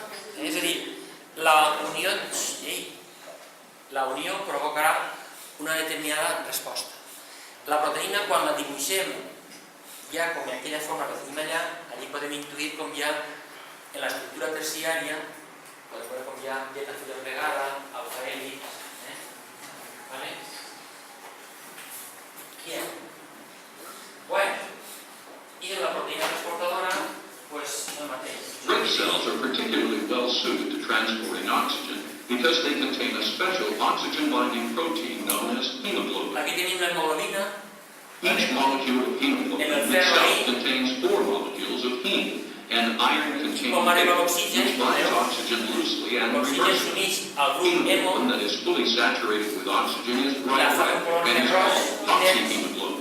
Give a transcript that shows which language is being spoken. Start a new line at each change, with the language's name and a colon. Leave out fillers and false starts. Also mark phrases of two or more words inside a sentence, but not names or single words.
Catalan: És a dir, la unió provocarà una determinada resposta. La proteïna, quan la dibuixem ja com en aquella forma que tenim allà, allí podem intuir com hi ha en l'estructura terciària, podem veure com hi ha beta fila plegada, alfa-hèlix, ¿vale?
Spanish: Bien. Bueno, y en la proteína transportadora, pues
Catalan: el mateix.
English: Red cells are particularly well suited to transporting oxygen because they contain a special oxygen-binding protein known as hemoglobin.
Catalan: Aquí tenim la hemoglobina.
English: Each molecule of hemoglobin itself contains 4 molecules of heme, and iron containing which binds oxygen loosely and reverses. Hemoglobin that is fully saturated with oxygen is bright red and is called oxyhemoglobin.